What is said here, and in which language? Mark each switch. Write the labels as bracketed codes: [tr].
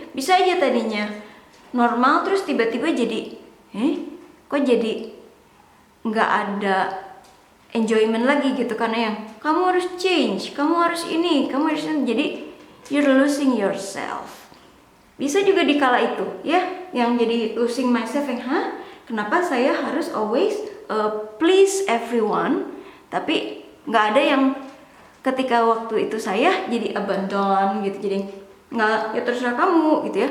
[id] Bisa aja tadinya normal terus tiba-tiba jadi kok jadi nggak ada enjoyment lagi gitu, karena yang kamu harus change, kamu harus ini, kamu harus ini. Jadi [en] you're losing yourself. [id] Bisa juga di kala itu ya, yang jadi [en] losing myself, [id] yang kenapa saya harus [en] always please everyone, [id] tapi nggak ada yang ketika waktu itu saya jadi abandon gitu, jadi nggak, ya terserah kamu gitu ya.